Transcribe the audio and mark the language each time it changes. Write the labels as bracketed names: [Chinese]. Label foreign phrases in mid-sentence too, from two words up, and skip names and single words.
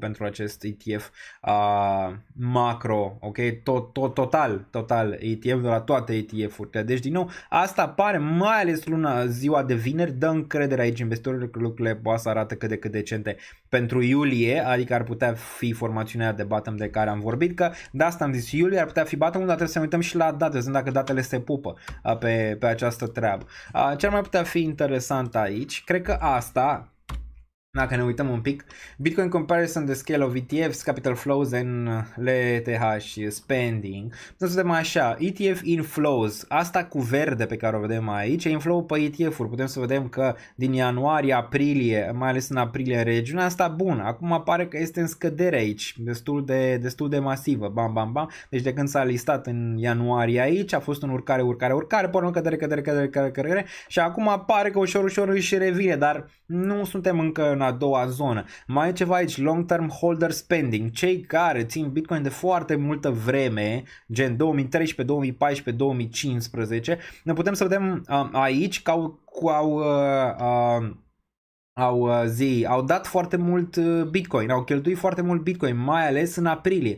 [Romanian] acest ETF macro, ok, total ETF de la toate ETF-urile, deci din nou asta apare mai ales ziua de vineri, dă încredere aici investitorilor că lucrurile poate să arată cât de decente pentru iulie, adică ar putea fi formațiunea de bottom de care am vorbit, că de asta am zis iulie ar putea fi bottom, dar trebuie să ne uităm și la date, să vedem dacă datele se pupă pe această treabă. Ce ar mai putea fi interesant aici, cred că asta, dacă ne uităm un pic, [English] Bitcoin comparison the scale of ETFs, capital flows and LTH spending. [Romanian] Putem să vedem așa, [English] ETF inflows, [Romanian] asta cu verde pe care o vedem aici, e inflow pe ETF-uri. Putem să vedem că din ianuarie, aprilie, mai ales în aprilie, regiunea asta bună. Acum apare că este în scădere aici, destul de masivă, bam. Deci de când s-a listat în ianuarie aici, a fost un urcare, până cădere și acum apare că ușor își revine, dar nu suntem încă în a doua zonă. Mai e ceva aici, [English] long term holder spending, [Romanian] cei care țin Bitcoin de foarte multă vreme, gen 2013, 2014, 2015, ne putem să vedem aici că au dat foarte mult Bitcoin, au cheltuit foarte mult Bitcoin, mai ales în aprilie.